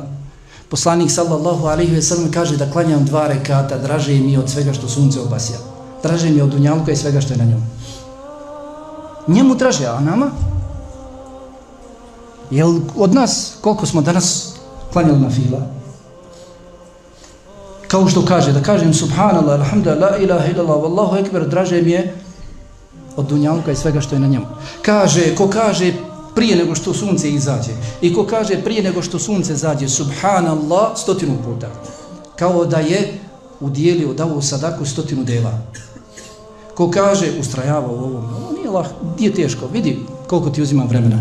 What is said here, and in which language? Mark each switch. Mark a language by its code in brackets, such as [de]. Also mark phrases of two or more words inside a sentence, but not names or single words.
[bs] Poslanik [ar] صلى الله عليه وسلم [bs] kaže da klanjam 2 rekata, draže mi od svega što sunce obasja. Draže mi od dunjaluka i svega što je na njemu. Njemu draže, a nama? Jel od nas, koliko smo danas klanjali nafila? Kao što kaže, da kažem [ar] سبحان الله، الحمد لله، لا إله إلا الله، والله أكبر, [bs] draže mi je od dunjaluka i svega što je na njemu. Ko kaže prije nego što sunce izađe i ko kaže prije nego što sunce zađe, subhanallah 100 puta. Kao da je udijelio, dao sadaku 100 deva. Ko kaže, ustrajava u ovom, nije teško, vidi koliko ti uzima vremena.